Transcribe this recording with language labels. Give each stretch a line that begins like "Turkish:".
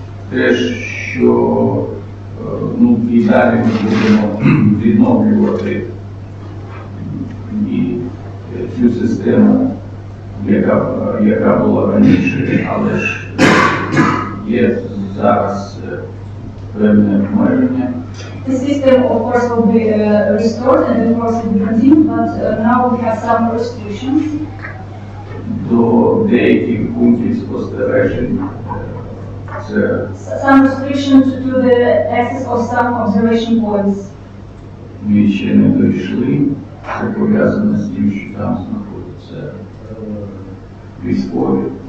Ukrainian: Те, що і далі ми будемо відновлювати і цю систему, яка була раніше, але ж є зараз певне обмеження.
English: The system, of course, will be restored and of course will be continued, but now we have some restrictions.
Ukrainian: До деяких пунктів спостережень це
English: Some restrictions to the access of some observation points.
Ukrainian: ми ще не дійшли. Це пов'язано з тим, що там знаходяться військові.